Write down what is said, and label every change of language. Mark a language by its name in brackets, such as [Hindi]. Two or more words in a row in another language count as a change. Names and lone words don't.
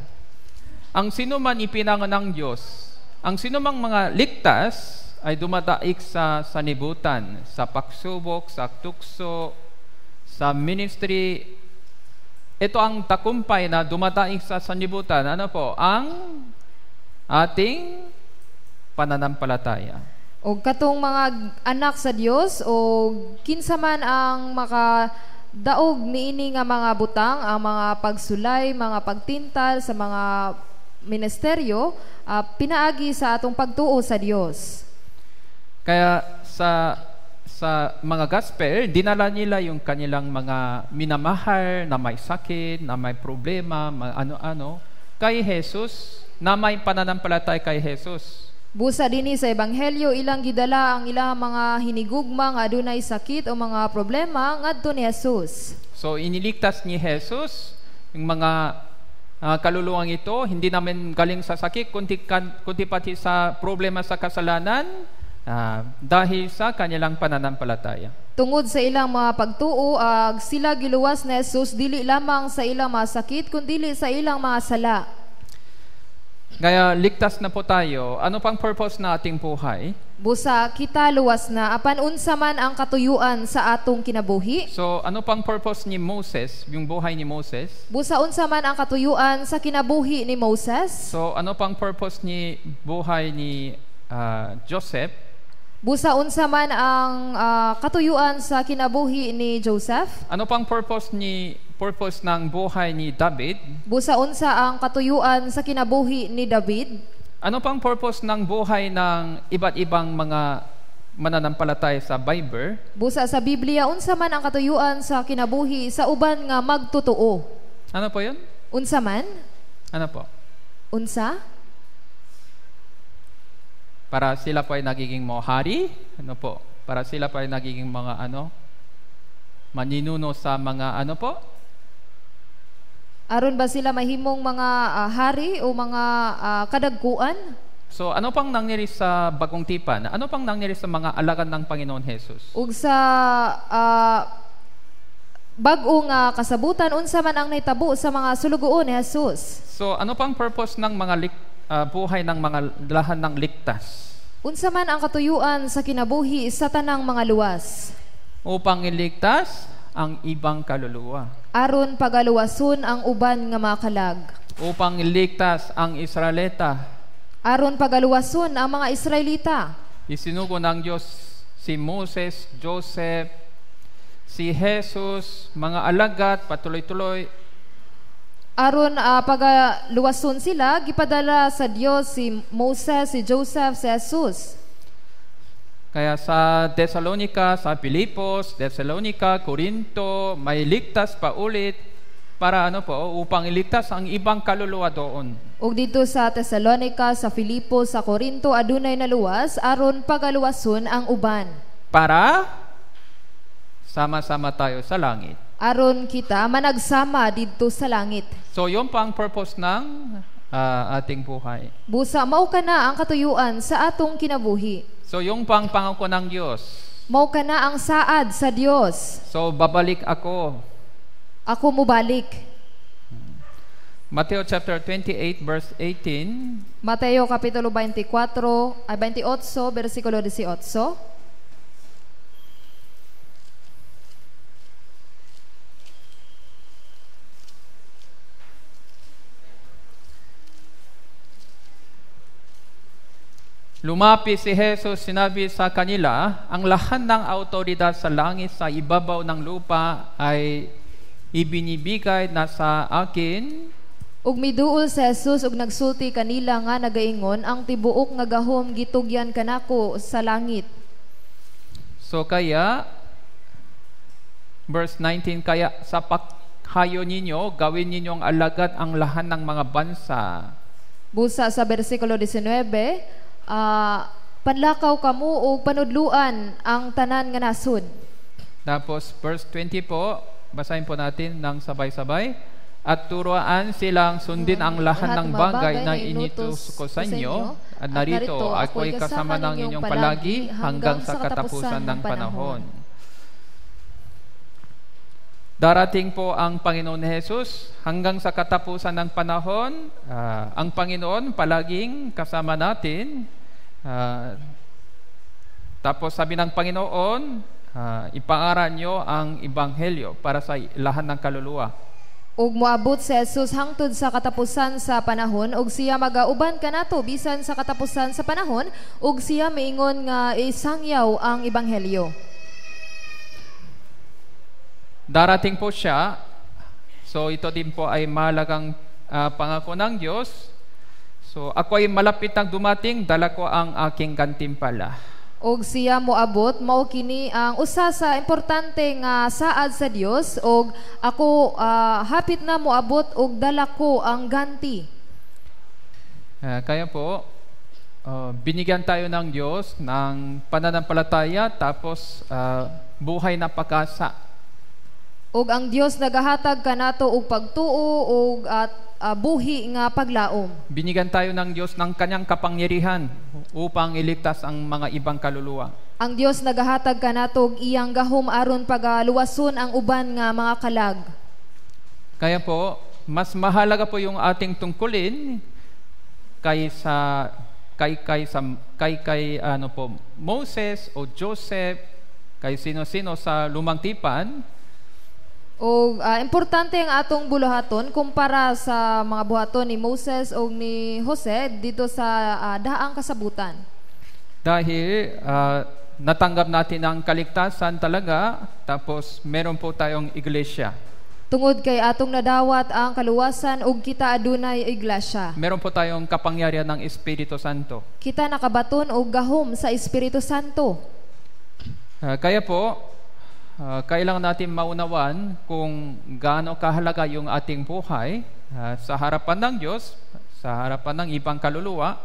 [Filipino] Ang sino man ipinanganak ng Diyos, ang sino mang mga ligtas ay dumadaig sa sanlibutan, sa pagsubok, sa tukso, sa ministry. Ito ang tagumpay na dumadaig sa sanlibutan. Ano po? Ang ating pananampalataya. [Cebuano] O katong mga anak sa Dios o kinsa man ang makadaog niini nga mga butang, ang mga pagsulay, mga pagtintal sa mga ministeryo, pinaagi sa atong pagtuo sa Dios. [Filipino] Kaya sa mga gospel, dinala nila yung kanilang mga minamahal na may sakit, na may problema, ano-ano, kay Jesus, na may pananampalataya kay Jesus. [Cebuano] Busa dinhi sa ebanghelyo, ilang gidala ang ilang mga hinigugma nga adunay sakit o mga problema ngadto ni Jesus. [Filipino] So iniligtas ni Jesus yung mga kaluluwang ito, hindi namin galing sa sakit, kundi pati sa problema sa kasalanan, dahil sa kanilang pananampalataya. [Cebuano] Tungod sa ilang mga pagtuo, sila giluwas ni Jesus dili lamang sa ilang mga sakit, kundi sa ilang mga sala. [Filipino] Kaya ligtas na po tayo. Ano pang purpose na ating buhay? [Cebuano] Busa kita luwas na apan unsa man ang katuyuan sa atong kinabuhi. [Filipino] So ano pang purpose ni Moses, yung buhay ni Moses? [Cebuano] Busa unsa man ang katuyuan sa kinabuhi ni Moses. [Filipino] So ano pang purpose ni buhay ni Joseph? [Cebuano] Busa unsa man ang katuyuan sa kinabuhi ni Joseph. [Filipino] Ano pang purpose ng buhay ni David? [Cebuano] Busa unsa ang katuyuan sa kinabuhi ni David? [Filipino] Ano pang purpose ng buhay ng iba't ibang mga mananampalataya sa Bible? [Cebuano] Busa sa Biblia, unsa man ang katuyuan sa kinabuhi sa uban nga magtotoo? [Filipino] Ano po yun? [Cebuano] Unsa man? [Filipino] Ano po? [Cebuano] Unsa? [Filipino] Para sila po ay nagiging mohari? Ano po? Para sila po ay nagiging mga maninuno sa mga ano po? [Cebuano] Aron ba sila mahimong mga hari o mga kadagkuan? [Filipino] So ano pang nangyari sa bagong tipan? Ano pang nangyari sa mga alagad ng Panginoon Jesus? [Cebuano] Ug sa bag-ong kasabutan, unsa man ang nahitabo sa mga sulugoon ni Jesus? [Filipino] So ano pang purpose ng mga buhay ng mga lahan ng ligtas? [Cebuano] Unsa man ang katuyuan sa kinabuhi sa tanang mga luwas? [Filipino] Upang iligtas ang ibang kaluluwa. [Cebuano] Aron pagaluwason ang uban nga mga kalag. [Filipino] Upang iligtas ang Israelita. [Cebuano] Aron pagaluwason ang mga Israelita. [Filipino] Isinugo ng Diyos si Moses, Joseph, si Jesus, mga alagad, patuloy-tuloy. [Cebuano] Aron pagaluwason sila, gipadala sa Dios si Moses, si Joseph, si Jesus. [Filipino] Kaya sa Thessalonica, sa Pilipos, Thessalonica, Corinto, may ligtas pa ulit para upang iligtas ang ibang kaluluwa doon. [Cebuano] Ug dito sa Thessalonica, sa Filipos, sa Corinto, adunay naluwas aron pagaluwason ang uban. [Filipino] Para sama-sama tayo sa langit. [Cebuano] Aron kita managsama didto sa langit. [Filipino] So yung pang purpose ng ating buhay. [Cebuano] Busa mao kana ang katuyuan sa atong kinabuhi. [Filipino] So yung pang pangako ng Diyos. [Cebuano] Mao kana ang saad sa Dios. [Filipino] So babalik ako. [Cebuano] Ako mobalik. [English] Mateo chapter 28 verse 18. [Cebuano] Mateo kapitulo 28 versikulo 18. [Filipino] Lumapit si Jesus, sinabi sa kanila, ang lahat ng autoridad sa langit sa ibabaw ng lupa ay ibinibigay na sa akin. [Cebuano] Ug miduol si Jesus ug nagsulti kanila nga nagaingon, ang tibuok nga gahom gitugyan kanako sa langit. [Filipino] So kaya, verse 19, kaya sa paghayo ninyo, gawin ninyong alagad ang lahat ng mga bansa. [Cebuano] Busa sa versikulo 19, panlakaw kamo o panudluan ang tanan nga nasud. [Filipino] Tapos verse 20 po, basahin po natin ng sabay-sabay. At turuan silang sundin ang lahat ng bagay na inutos ko sa inyo. At narito, ako'y kasama ng inyong palagi hanggang sa katapusan ng panahon. Darating po ang Panginoon Jesus hanggang sa katapusan ng panahon. Ang Panginoon palaging kasama natin. Tapos sabi ng Panginoon, ipangaral nyo ang Ebanghelyo para sa lahat ng kaluluwa. [Cebuano] Ug moabot si Jesus hangtod sa katapusan sa panahon, ug siya magauban kanato bisan sa katapusan sa panahon, ug siya miingon nga isangyaw ang Ebanghelyo. [Filipino] Darating po siya. So ito din po ay mahalagang pangako ng Diyos. So ako ay malapit nang dumating, dala ko ang aking gantimpala. [Cebuano] Og siya moabot, mao kini ang usa sa importante nga saad sa Dios, og ako hapit na moabot og dala ko ang ganti. [Filipino] Kaya po binigyan tayo ng Diyos ng pananampalataya, tapos buhay na pag-asa. [Cebuano] Og ang Dios nagahatag kanato og pagtuo og buhi nga paglaom. [Filipino] Binigyan tayo ng Diyos ng kanyang kapangyarihan upang iligtas ang mga ibang kaluluwa. [Cebuano] Ang Dios nagahatag kanato og iyang gahom aron pagaluwason ang uban nga mga kalag. [Filipino] Kaya po, mas mahalaga po yung ating tungkulin kaysa Moses o Joseph, kay sino-sino sa lumang tipan. [Cebuano] O importante ang atong buluhaton kumpara sa mga buhaton ni Moses o ni Jose dito sa daang kasabutan. [Filipino] Dahil natanggap natin ang kaligtasan talaga, tapos meron po tayong iglesia. [Cebuano] Tungod kay atong nadawat ang kaluwasan ug kita adunay iglesia. [Filipino] Meron po tayong kapangyarihan ng Espiritu Santo. [Cebuano] Kita nakabaton og gahom sa Espiritu Santo. [Filipino] Kaya po, kailangan natin maunawan kung gaano kahalaga yung ating buhay sa harapan ng Diyos, sa harapan ng ibang kaluluwa.